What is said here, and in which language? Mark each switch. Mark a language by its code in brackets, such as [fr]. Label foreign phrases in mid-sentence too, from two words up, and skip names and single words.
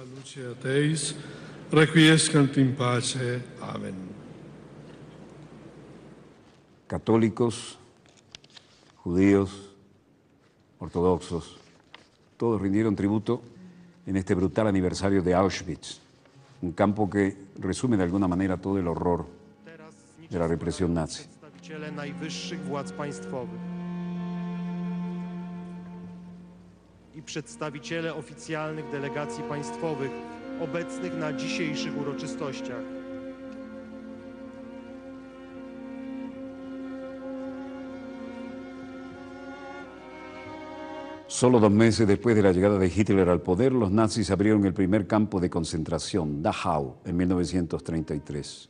[es] Católicos, judíos, ortodoxos, todos rindieron tributo en este brutal aniversario de Auschwitz, un campo que resume de alguna manera todo el horror de la represión nazi. [pl] I przedstawiciele oficjalnych delegacji państwowych obecnych na dzisiejszych uroczystościach. [es] Solo 2 meses después de la llegada de Hitler al poder, los nazis abrieron el primer campo de concentración, Dachau, en 1933.